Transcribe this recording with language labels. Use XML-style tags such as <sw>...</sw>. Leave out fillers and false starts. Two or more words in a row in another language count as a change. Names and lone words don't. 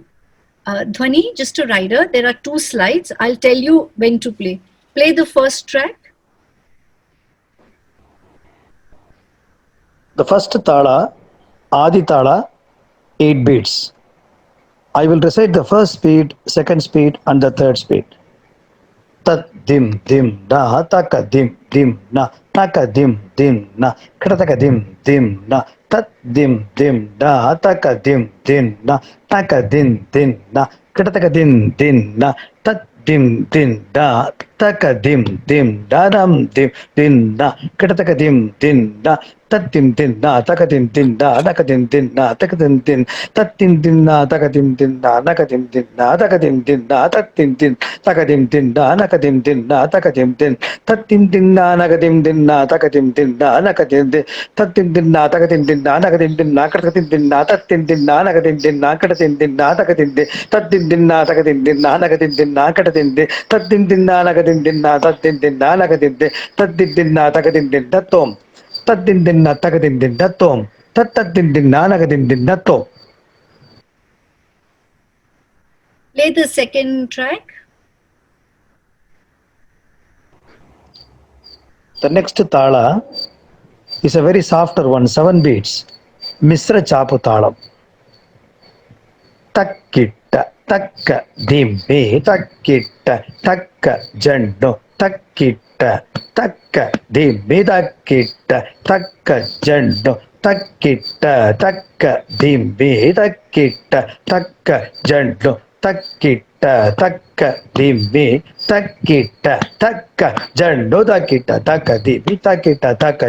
<en>Dhwani, just a rider, there are 2 slides. I'll tell you when to play. Play the first track. The first tala, Adi tala, 8 beats. I will recite the first speed, second speed, and the third speed. Tat dim dim na taka dim na taka dim na krataka dim na tat dim na taka dim na taka din na krataka din na tat dim da taka dim da ram din na krataka din na tat din na taka din da naka din na taka din tat din na taka din na naka din na taka din na tat din takadim din da nakadim din na takadim din tatim din na nakadim din na takadim din na nakadim din tatim din na takadim din na nakadim din na katatim din na tatim din na nakadim din na katatim din na takadim din tatim din na takadim din na nakadim din na katatim din tatim din na nakadim din na tatim din na nakadim din tatim din na takadim din tatom tatim din na takadim din tatom tatim din na nakadim din tatom. Play the second track. The next tala is a very softer one, 7 beats. Misra Chapu Talam. Takkitta, takka, dimbe, takkitta, takka, jando, takkitta, takka, dimbe, takkitta, takka, jando, takkitta, takka, dimbe, takkitta, takka, jando, takkitta, takka, dimbe, takkitta, takka, jando, takkitta, takka, dimbe, takkitta, takka,</en>